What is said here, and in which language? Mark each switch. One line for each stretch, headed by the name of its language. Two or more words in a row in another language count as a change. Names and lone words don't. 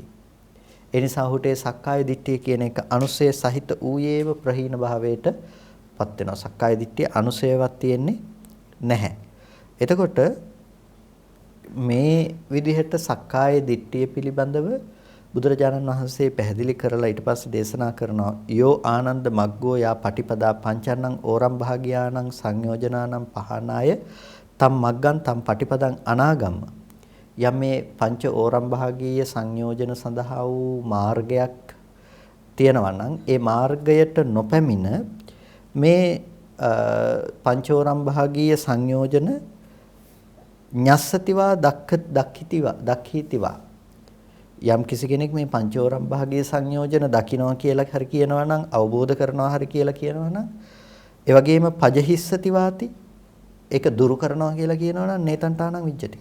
Sinhala: ඒ නිසා ඔහුට සක්කාය දිට්ඨිය කියන එක අනුසය සහිත ඌයේව ප්‍රහීන භාවයට පත් වෙනවා. සක්කාය දිට්ඨිය අනුසයවත් තියෙන්නේ නැහැ. එතකොට මේ විදිහට සක්කාය දිට්ඨිය පිළිබඳව බුදුරජාණන් වහන්සේ පැහැදිලි කරලා ඊට පස්සේ දේශනා කරනවා
Pali: යෝ ආනන්ද මග්ගෝ යා පටිපදා පංචන්නං ඕරම් භාගියානං සංයෝජනානං පහනාය තම් මග්ගං තම් පටිපදං අනාගම්ම.
Sinhala: යම් මේ පංච ඕරම් භාගීය සංයෝජන සඳහා වූ මාර්ගයක් තියෙනවා නම් ඒ මාර්ගයට නොපැමිණ මේ පංචෝරම් භාගීය සංයෝජන
Pali: ඤස්සතිවා දක්ඛිතිවා
Sinhala: යම් කිසි කෙනෙක් මේ පංචෝරම් භාගීය සංයෝජන දකින්නවා කියලා හරි කියනවා නම්, අවබෝධ කරනවා හරි කියලා කියනවා නම්, ඒ වගේම පජහිස්සතිවාති ඒක දුරු කරනවා කියලා කියනවා නම්
Pali: නේතන්තානං විජ්ජති.